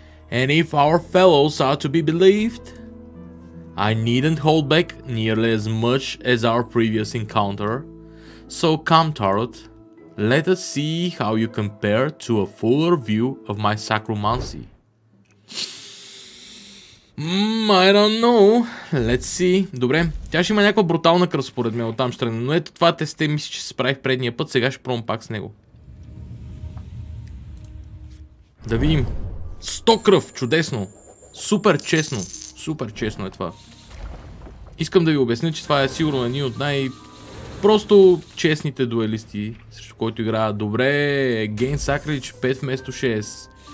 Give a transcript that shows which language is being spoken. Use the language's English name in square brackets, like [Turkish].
[English] And if our fellows are to be believed, I needn't hold back nearly as much as our previous encounter. So come, Tarot, let us see how you compare to a fuller view of my sacromancy. I don't know. Let's see. [Bulgarian] Добре, тя ще има някаква брутална кръв според мен, оттам ще тръгне. Но ето това тесте мисля, че се справих предния път, сега ще пробвам пак с него. Да видим. 100 кръв, чудесно. Супер честно. Супер честно е това. Искам да ви обясня, че това е сигурно един от просто честните дуелисти, срещу който играя. Добре, Gain Sacrilege 5 вместо 6.